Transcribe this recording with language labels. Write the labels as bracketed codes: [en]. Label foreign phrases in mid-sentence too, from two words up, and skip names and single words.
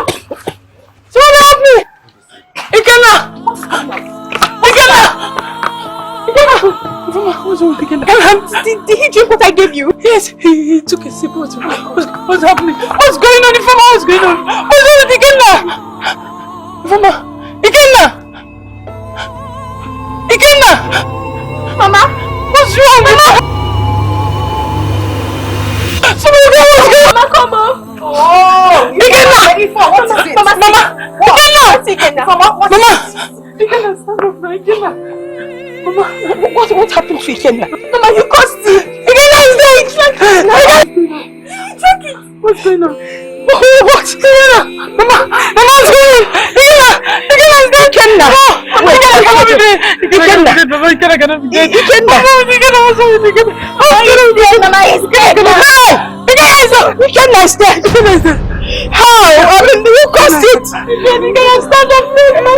[en] Somebody help me! Ikenna! Ikenna! Ikenna! What's wrong with Ikenna? Did he drink what I gave you? Yes, he took a sip. What's happening? What's going on, Ifama? What's going on? What's wrong with Ikenna? Ifama! Ikenna! Ikenna! Mama? What's wrong? Mama! Somebody go, what's going on? Mama, come on. Oh, Ikenna! what is it? Mama, Mama! Ikenna! what's Ikenna? Mama, what Mama! Ikenna, stand up now, Ikenna! Mama, what happened to Ikenna? Mama, you caused it. Ikenna is dead! Check it. What's going on? What? Ikenna! Mama! Mama, what's going on? Ikenna! Ikenna is dead! Ikenna! Ikenna cannot be dead! Ikenna cannot be dead! Ikenna! Ikenna, what's wrong with Ikenna? Mama is dead. Ikenna is dead! Ikenna is dead! Ikenna is dead! How? I mean, who caused it? Ikenna, stand up, please!